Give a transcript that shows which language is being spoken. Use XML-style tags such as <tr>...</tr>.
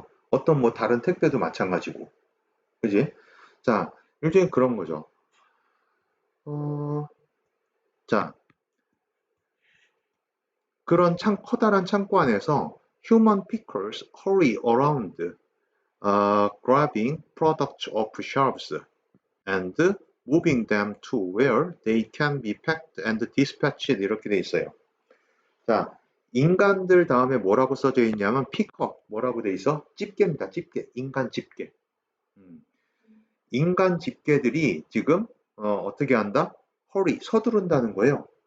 <ko>어떤 뭐 다른 택배도 마찬가지고. 그지? 자, 일종의 그런 거죠. 자, 그런 커다란 창고 안에서</ko> <en>human pickers hurry around grabbing products off shelves and moving them to where they can be packed and dispatched</en> <ko>이렇게 돼 있어요. 자, 인간들 다음에 뭐라고 써져 있냐면 픽업 뭐라고 돼 있어? 집게입니다. 집게. 인간 집게. 인간 집게들이 지금 어떻게 한다? 허리 서두른다는 거예요.</ko>